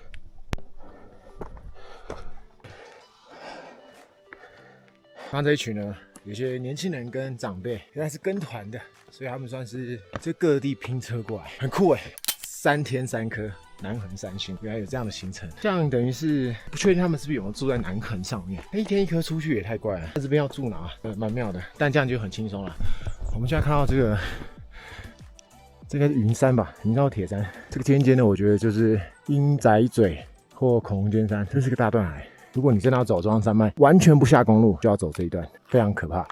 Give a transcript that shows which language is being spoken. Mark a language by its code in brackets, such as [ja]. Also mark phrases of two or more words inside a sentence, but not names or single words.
[zh] 刚这一群呢，有些年輕人跟長輩，原來是跟團的，所以他們算是就各地拼車過來，很酷哎！3天3顆南橫3星，原來有這樣的行程，這樣等於是不確定他們是不是有沒有住在南橫上面。一天1顆出去也太怪了，在這邊要住哪？蠻妙的，但這樣就很輕鬆了。我們現在看到這個應該是雲山吧，雲山或鐵山。這個尖尖的，我覺得就是鷹仔嘴或恐龍尖山，這是個大斷崖。如果你真的要走中央山脈，完全不下公路，就要走這一段，非常可怕。